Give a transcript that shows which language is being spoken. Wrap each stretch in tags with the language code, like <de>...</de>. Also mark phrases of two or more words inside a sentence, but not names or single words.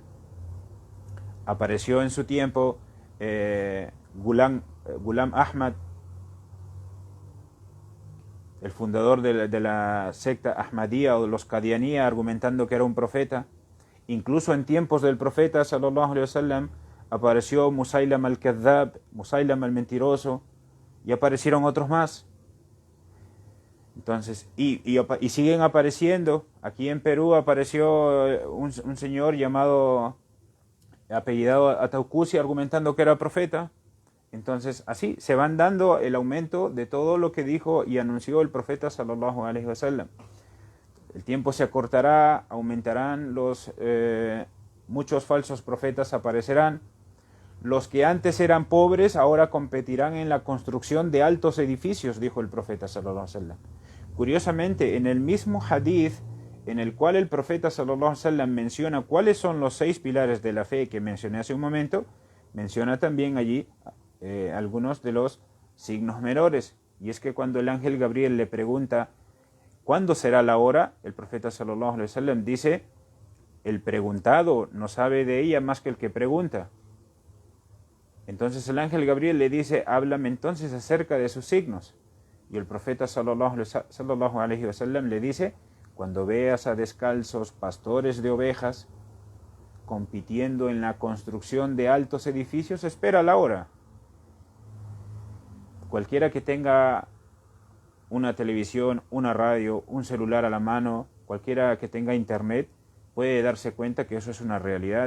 <es>Apareció en su tiempo Ghulam Ahmad, el fundador de la secta Ahmadiyya o de los Qadianiyya, argumentando que era un profeta. Incluso en tiempos del profeta</es> <ar>صلى الله عليه وسلم</ar> <es>apareció Musaylam al-Kadhab, Musaylam al-Mentiroso, y aparecieron otros más. Entonces, y siguen apareciendo. Aquí en Perú apareció un señor apellidado Ataucusi, argumentando que era profeta. Entonces, así se van dando el aumento de todo lo que dijo y anunció el profeta</es> <ar>صلى الله عليه وسلم.</ar> <es>El tiempo se acortará, aumentarán muchos falsos profetas aparecerán. Los que antes eran pobres ahora competirán en la construcción de altos edificios, dijo el profeta</es> <ar>صلى الله عليه وسلم.</ar> <es>Curiosamente, en el mismo hadith en el cual el profeta</es> <ar>صلى الله عليه وسلم</ar> <es>menciona cuáles son los 6 pilares de la fe que mencioné hace un momento, menciona también allí algunos de los signos menores. Y es que cuando el ángel Gabriel le pregunta ¿cuándo será la hora?, el profeta</es> <ar>صلى الله عليه وسلم</ar> <es>dice: el preguntado no sabe de ella más que el que pregunta. Entonces el ángel Gabriel le dice: háblame entonces acerca de sus signos. Y el profeta</es> <ar>صلى الله عليه وسلم</ar> <es>le dice: cuando veas a descalzos pastores de ovejas compitiendo en la construcción de altos edificios, espera la hora. Cualquiera que tenga una televisión, una radio, un celular a la mano, cualquiera que tenga internet, puede darse cuenta que eso es una realidad.</es>